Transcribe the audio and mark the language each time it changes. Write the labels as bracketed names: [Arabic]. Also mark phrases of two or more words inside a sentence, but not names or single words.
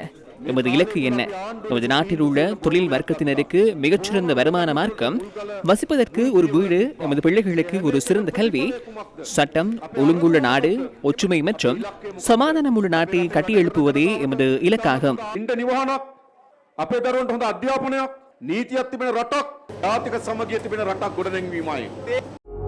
[Tamil] எமது இலக்கு என்ன? எமது நாட்டில் உள்ள தொழில் வர்க்கத்தினருக்கு மிகச்சிறந்த வருமான மார்க்கம், வசிப்பதற்கு ஒரு வீடு, எமது பிள்ளைகளுக்கு ஒரு சிறந்த கல்வி, சட்டம் ஒழுங்குள்ள நாடு, ஒற்றுமை மற்றும் சமாதானம் உள்ள நாட்டை கட்டியெழுப்புவதே எமது இலக்காகும். [Sinhala] අපේ දරුවන්ට හොඳ අධ්‍යාපනයක්, නීතියක් තිබෙන රටක්, ජාතික සමගිය තිබෙන රටක් ගොඩනැංවීමයි.